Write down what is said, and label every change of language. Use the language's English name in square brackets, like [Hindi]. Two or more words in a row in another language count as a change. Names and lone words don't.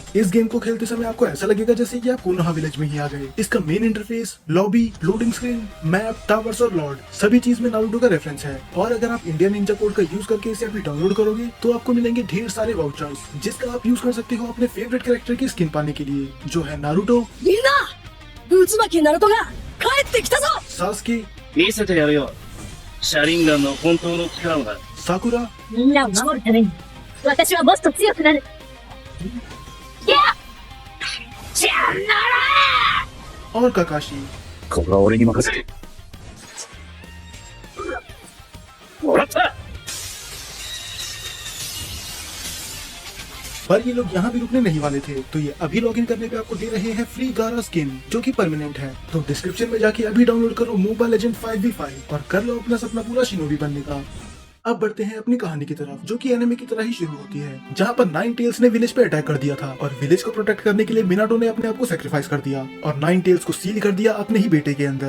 [Hindi] इस गेम को खेलते समय आपको ऐसा लगेगा जैसे कि आप कोनोहा विलेज में ही आ गए। इसका [English] main interface, lobby, loading screen, map, towers [Hindi] और लॉर्ड सभी चीज में नारुतो का रेफरेंस है। और अगर आप [English] Indian ninja code [Hindi] का यूज करके इसे अभी डाउनलोड करोगे तो आपको मिलेंगे ढेर सारे वाउचर्स, जिसका आप यूज कर सकते हो अपने [English] favourite character [Hindi] की स्किन पाने के लिए, जो है नारुतो, [Japanese] 渦巻きナルトが帰ってきたぞ。 [Hindi] सास्के, [Japanese] 見せてやるよ。シャリンガンの本当の力をな。 [Hindi] साकुरा [Japanese] みんなを守るために私はもっと強くなる。いや、じゃあなら。 [Hindi] और काकाशी। [Japanese] ここは俺に任せて。もらった。 [Hindi] पर ये लोग यहाँ भी रुकने नहीं वाले थे, तो ये अभी लॉगिन करने पे आपको दे रहे हैं फ्री गारा स्किन, जो कि परमानेंट है। तो डिस्क्रिप्शन में जाके अभी डाउनलोड करो मोबाइल लेजेंड 5v5 और कर लो अपना सपना पूरा शिनोबी बनने का। अब बढ़ते हैं अपनी कहानी की तरफ, जो कि एनिमे की तरह ही शुरू होती है, जहाँ पर नाइन टेल्स ने विलेज पे अटैक कर दिया था और विलेज को प्रोटेक्ट करने के लिए मिनाटो ने अपने आप को सेक्रीफाइस कर दिया और नाइन टेल्स को सील कर दिया अपने ही बेटे के अंदर।